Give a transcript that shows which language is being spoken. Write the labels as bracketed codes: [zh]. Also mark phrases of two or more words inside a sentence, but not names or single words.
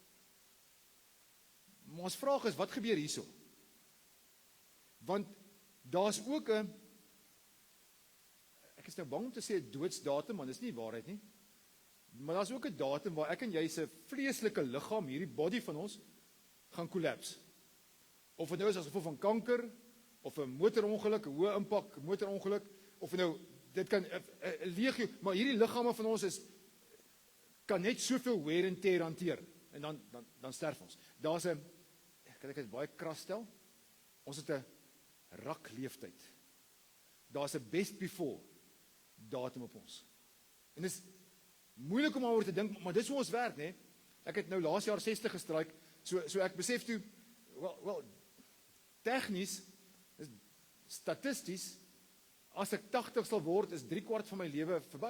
[af] Maar ons vraag is, wat gebeur hierso? Want daar's ook ek is nou bang om te sê 'n doodsdatum, want dis nie waarheid nie, maar daar's ook 'n datum waar ek en jy se vleeslike liggaam, hierdie body van ons, gaan collapse. Of dit nou is as gevolg van kanker, of 'n motorongeluk, 'n hoë impak motorongeluk, of nou, dit kan 'n legio, maar hierdie liggame van ons kan net soveel [en] wear and tear [af] hanteer, en dan sterf ons. Daar's 'n, kan ek dit baie kras stel, ons het 'n rakleeftyd. Daar's 'n [en] best before [af] datum op ons. En dis moeilik om daaroor te dink, maar dis hoe ons werk, né? Ek het nou laas jaar 60 gestryk, so ek besef toe, wel, tegnies, statisties, as ek 80 sal word, is 3/4 van my lewe verby.